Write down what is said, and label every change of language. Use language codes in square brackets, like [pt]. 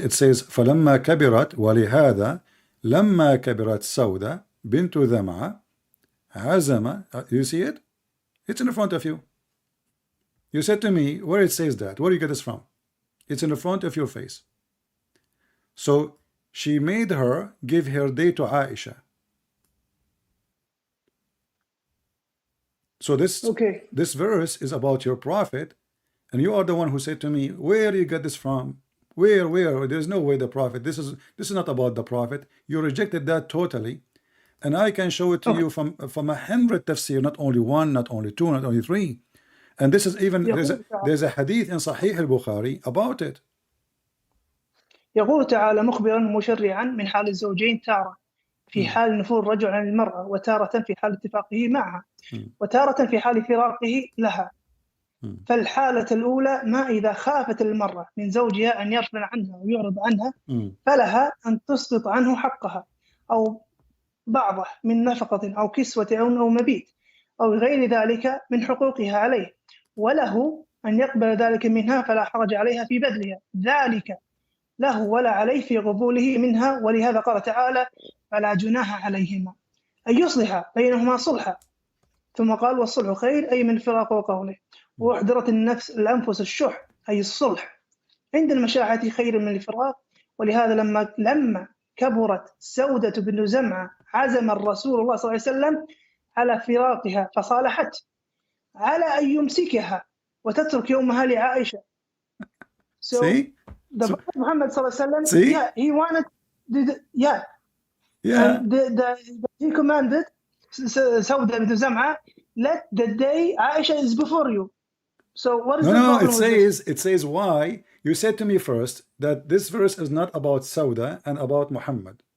[en] It says [ar] فلما كبرت ولهذا لما كبرت سودة بنت ذمعة عزم. [en] You see it? It's in front of you. You said to me, where it says that? Where do you get this from? It's in the front of your face. So she made her give her day to Aisha. So this verse is about your prophet, and you are the one who said to me, where do you get this from? Where? There's no way the prophet. This is not about the prophet. You rejected that totally, and I can show it to you from 100 tafsir, not only one, not only two, not only three. And this is even there's a hadith in Sahih al-Bukhari about it. [ar] يقول تعالى مخبرا مشرعا من حال الزوجين تارة في حال نفور الرجل عن المرأة وتارة في حال اتفاقه معها وتارة في حال فراقه لها. فالحالة الأولى ما إذا خافت المرأة من زوجها أن يرفع عنها ويعرض عنها فلها أن تسقط عنه حقها أو بعضه من نفقة أو كسوة أو مبيت أو غير ذلك من حقوقها عليه، وله أن يقبل ذلك منها فلا حرج عليها في بذلها، ذلك له ولا عليه في قبوله منها. ولهذا قال تعالى فلا جناح عليهما أن يصلح بينهما صلحا، ثم قال والصلح خير أي من الفراق وقوله. وأحضرت الأنفس الشح أي الصلح عند المشاحة خير من الفراق. ولهذا لما كبرت سودة بن زمعة عزم الرسول الله صلى الله عليه وسلم على فراقها فصالحت على أن يمسكها وتترك يومها لعائشة. [en] So the Prophet Muhammad صلى الله عليه وسلم, he wanted, and he commanded Sauda bint Zam'a, let the day Aisha is before you. So what is the problem? It says why you said to me first that this verse is not about Sauda and about Muhammad.